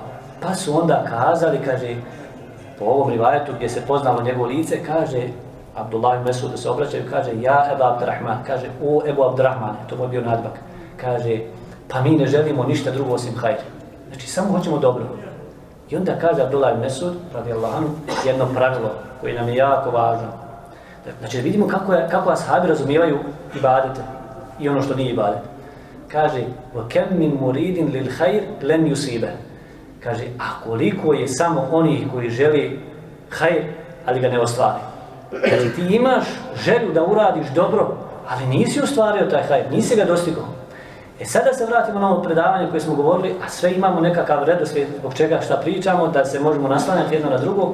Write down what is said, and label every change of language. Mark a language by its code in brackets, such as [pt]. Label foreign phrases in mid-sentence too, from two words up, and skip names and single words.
[bs] Pa su onda kazali, kaže, po ovom rivajetu gdje se poznalo njegovo lice, kaže, Abdullah ibn Mesud da se obraćaju, kaže, ja Ebu Abdurrahman, kaže, o Ebu Abdurrahman, to mu je bio nadbak, kaže, pa mi ne želimo ništa drugo osim hajr. Znači, samo hoćemo dobro. I onda kaže Abdullah ibn Mesud, [ar] رضي الله عنه, [bs] jedno pravilo koje nam je jako važno. Znači, vidimo kako ashabi razumijevaju ibadete i ono što nije ibadet. Kaže, [ar] وَكَمْ مِنْ مُرِيدٍ لِلْحَيْرِ لَنْ يُسِيبَ. [bs] Kaže, a koliko je samo onih koji želi hajr, ali ga ne ostvari. Znači, ti imaš želju da uradiš dobro, ali nisi ostvario taj hajr, nisi ga dostigao. Sada se vratimo na ovo predavanje koje smo govorili, a sve imamo nekakav redoslijed zbog čega šta pričamo, da se možemo naslanjati jedno na drugo.